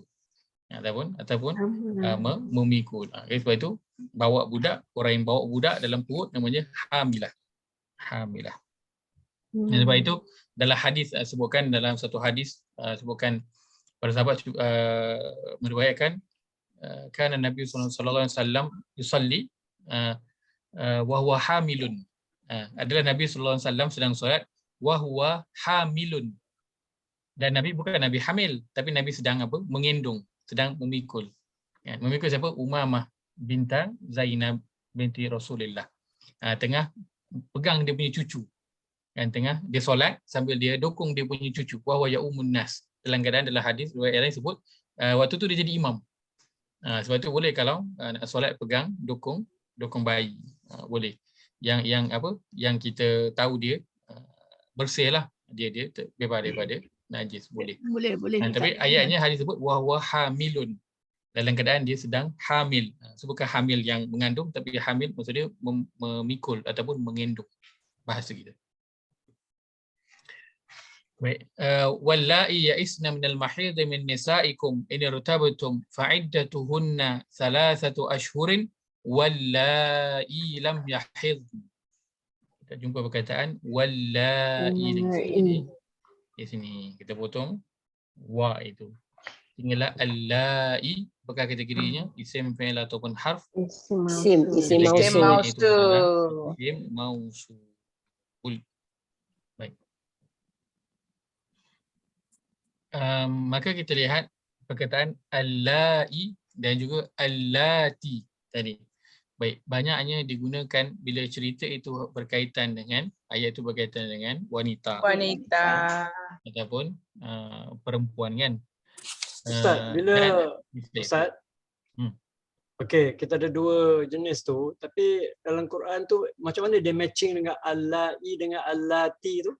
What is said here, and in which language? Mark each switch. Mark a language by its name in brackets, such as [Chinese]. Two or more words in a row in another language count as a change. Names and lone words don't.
[Malay] Ataupun memikul. Sebab itu bawa budak, orang yang bawa budak dalam perut namanya hamilah. Hamilah. Dan sebab itu dalam hadis sebutkan, dalam satu hadis sebutkan para sahabat meriwayatkan [Arabic] كان نبي صلى الله عليه وسلم يصلي وهو حامل. [Malay] Adalah Nabi [Arabic] صلى الله عليه وسلم [Malay] sedang solat [Arabic] وهو حامل. [Malay] Dan Nabi bukan Nabi hamil, tapi Nabi sedang apa? Menggendong, sedang memikul. Memikul siapa? Umamah bintang Zainab binti Rasulullah. Tengah pegang dia punya cucu. Tengah dia solat sambil dia dokong dia punya cucu. [Arabic] وهو يؤم الناس. [Malay] Dalam keadaan dalam hadis riwayat lain sebut waktu tu dia jadi imam. Sebab tu boleh kalau nak solat pegang dokong bayi. Boleh. Yang apa? Yang kita tahu dia bersihlah. Dia bebas daripada najis, boleh. Boleh. Tapi ayatnya hadis sebut [Arabic] وهو حامل. [Malay] Dalam keadaan dia sedang hamil. So bukan hamil yang mengandung, tapi hamil maksud dia memikul ataupun mengendong. Bahasa kita. Baik. [Arabic] والله يئسن من المحيض من نسائكم إن ارتبتم فعدتهن 3 أشهر والله لم يحض. [Malay] Kita jumpa perkataan wallahi di sini. Kita potong wa itu. Tinggallah allai, apakah kategorinya? Isim, fi'il ataupun harf? Isim Isim mausul. mausul. [Arabic] اسم موصول. [Malay] Baik. Maka kita lihat perkataan allai dan juga allati tadi. Baik, banyaknya digunakan bila cerita itu berkaitan dengan, ayat itu berkaitan dengan wanita Wanita. ataupun perempuan kan. Ustaz, bila Ustaz, okey, kita ada dua jenis tu, tapi dalam Quran tu macam mana dia matching dengan allai dengan allati tu?